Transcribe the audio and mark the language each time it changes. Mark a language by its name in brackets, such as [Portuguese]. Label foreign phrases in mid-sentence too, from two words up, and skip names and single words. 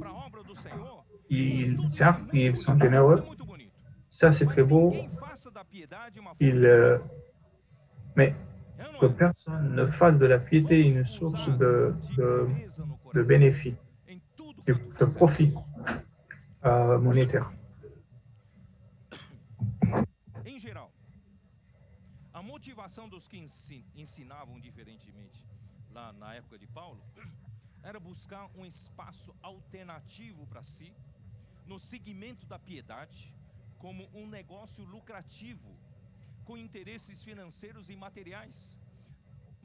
[French] Certes, ils sont généreux. Ça, c'est très beau. Mais que personne ne fasse de la piété une source de bénéfice, de profit monétaire. [Portuguese] Em geral, a motivação dos que ensinavam diferentemente lá na época de Paulo era buscar espaço alternativo para si, no segmento da piedade, como negócio lucrativo, com interesses financeiros e materiais.